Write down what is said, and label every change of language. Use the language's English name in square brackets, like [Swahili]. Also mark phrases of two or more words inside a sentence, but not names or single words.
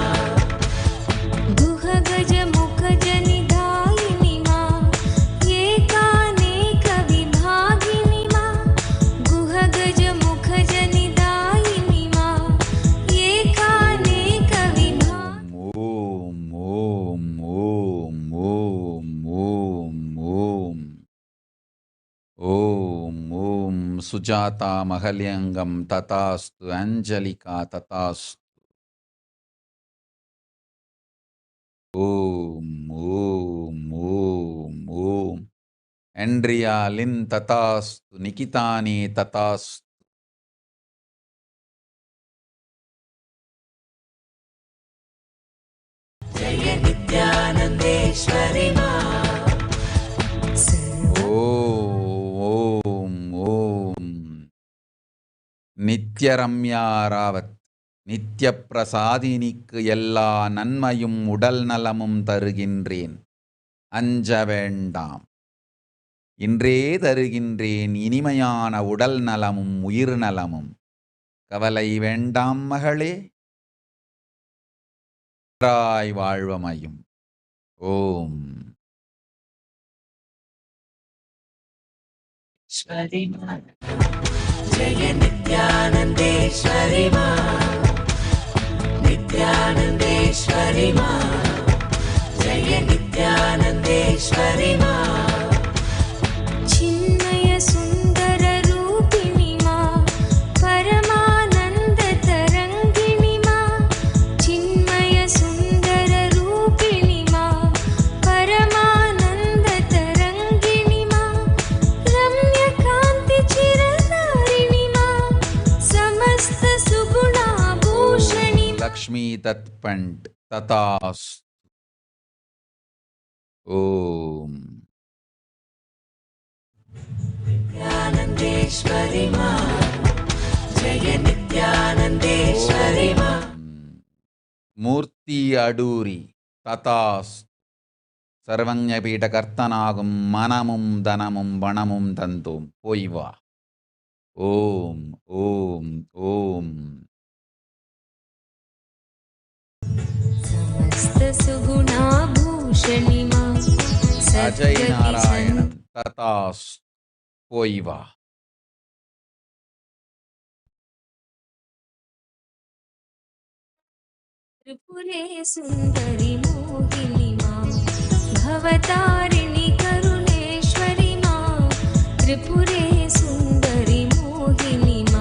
[Sanskrit] गुहगजमुखजनिधायिनि मा एकानेकविभागिनि मा गुहगजमुखजनिधायिनि मा एकानेकविभागिनि ॐ ॐ ॐ ॐ ॐ ॐ ॐ ॐ. [Tamil] சுஜாதா மகல்யங்கம் ததாஸ்து. அஞ்சலிகா ததாஸ்து. [Sanskrit] ॐ ॐ ॐ ॐ. [Tamil] என்ட்ரியா லின் ததாஸ்து. நிகிதானி ததாஸ்து. [Sanskrit] जय नित्यानन्देश्वरि मा ॐ ॐ. [Tamil] நித்யரம்யா ராவத். நித்ய பிரசாதினிக்கு எல்லா நன்மையும் உடல் நலமும் தருகின்றேன், அஞ்ச வேண்டாம். இன்றே தருகின்றேன் இனிமையான உடல் நலமும் உயிர் நலமும். கவலை வேண்டாம் மகளே. வாழ்வமையும். [Sanskrit] ॐ. ईश्वरि मा जय नित्यानन्देश्वरि मा नित्यानन्देश्वरि मा जय नित्यानन्देश्वरि मा चिन्मयानन्देश्वरि मा चिन्मय सुन्दर रूपिणि मा परमानन्द तरङ्गिणि मा चिन्मय सुन्दर रूपिणि मा परमानन्द तरङ्गिणि मा रम्यकान्ति चिरधारिणि मा समस्त सुगुणाभूषणि लक्ष्मी तत्पंट तथास्तु। ओम नित्यानन्देश्वरि मा जय नित्यानन्देश्वरि मा [Tamil] மூர்த்தி அடூரி ததாஸ்து. சர்வஞபீட கர்த்தனாகும் மனமும் தனமும் பணமும் தந்தோம் போய் வா. [Sanskrit] ॐ ॐ ॐ. समस्त सुगुणाभूषणि मा [Tamil] அஜய் நாராயணன் ததாஸ்து போய் வா. [Sanskrit] त्रिपुरे सुन्दरि मोहिनि मा भवतारिणि करुणेश्वरि मा त्रिपुरे सुन्दरि मोहिनि मा